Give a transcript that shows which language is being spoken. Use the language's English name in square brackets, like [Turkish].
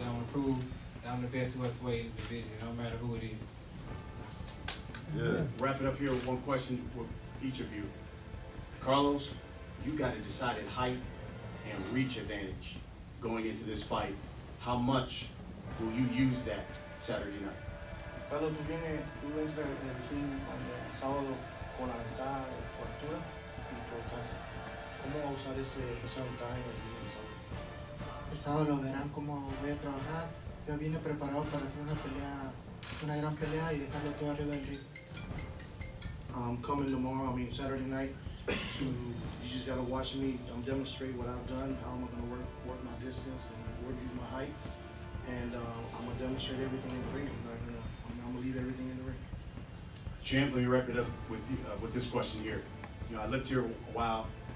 [English] I want to prove that I'm the best welterweight in the division, no matter who it is. Yeah. Wrap it up here with one question with each of you. Carlos, you got a decided height and reach advantage going into this fight. How much will you use that Saturday night? [Spanish] Carlos, tú entras el ring el sábado con la ventaja de cobertura y por alcance. ¿Cómo va a usar esa ventaja en el ring el sábado? El sábado lo verán cómo voy a trabajar. Yo vine preparado para hacer una gran pelea y dejarlo todo arriba del ring. [English] I'm coming tomorrow, Saturday night, you just gotta watch me demonstrate what I've done, how I'm gonna work my distance and use my height. And I'm gonna demonstrate everything in the ring. I'm gonna leave everything in the ring. Champ, let me wrap it up with you, with this question here. You know, I lived here a while.